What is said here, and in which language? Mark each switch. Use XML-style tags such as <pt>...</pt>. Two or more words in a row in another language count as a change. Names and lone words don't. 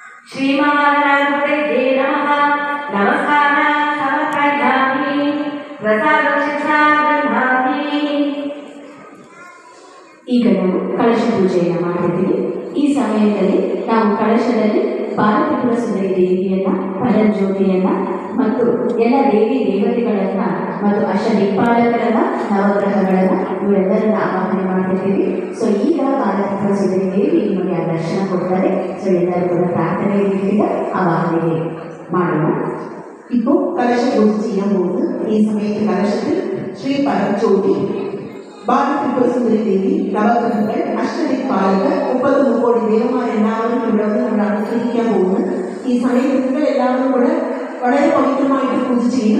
<sa>श्रीमहागणपतये नमः। नमस्कारं समर्पयामि। प्रसादशिक्षागृह्णामि।</sa> <kn>ಈಗ ನಾವು ಕಳಶ ಪೂಜೆಯನ್ನು ಮಾಡಿದ್ದೀವಿ. ಈ ಸಮಯದಲ್ಲಿ ನಾವು ಕಳಶದಲ್ಲಿ ಬಾಲತ್ರಿಪುರ ಸುಂದರಿ ದೇವಿಯನ್ನ, ಪರಂಜ್ಯೋತಿಯನ್ನ ಮತ್ತು ಎಲ್ಲ ದೇವಿ ದೇವತೆಗಳನ್ನ ಮತ್ತು ಅಷ್ಟದಿಕ್ಪಾಲಕರನ್ನ, ನವಗ್ರಹಗಳನ್ನ ಇವರೆಲ್ಲರನ್ನ ಆವಾಹನೆ ಮಾಡ್ತಿದ್ದೀವಿ. ಸೊ ಈಗ ಬಾಲತ್ರಿಪುರ ಸುಂದರಿ ದೇವಿ ನಿಮಗೆ ಆ ದರ್ಶನ ಕೊಡ್ತಾರೆ. ಸೊ ಎಲ್ಲರೂ ಕೂಡ ಪ್ರಾರ್ಥನೆ ರೀತಿಯಿಂದ ಆವಾಹನೆ ಮಾಡೋಣ.</kn> <ta>இப்போ கலச பூஜை செய்யும் போது</ta> <ml>ഈ സമയത്ത് കലശത്തിൽ ശ്രീ പരജ്യോതി, ബാലത്രിപുര സുന്ദരി ദേവി, നവഗ്രഹങ്ങൾ, അഷ്ടദിക്പാലകർ, 30 കോടി ദേവന്മാർ എല്ലാവരും ഇവിടെ വന്ന് നമ്മൾ അനുഗ്രഹിക്കാൻ പോകുന്നു. ഈ സമയത്ത് നിങ്ങൾ എല്ലാവരും കൂടെ വളരെ പവിത്രമായിട്ട് പൂജ ചെയ്യും.</ml>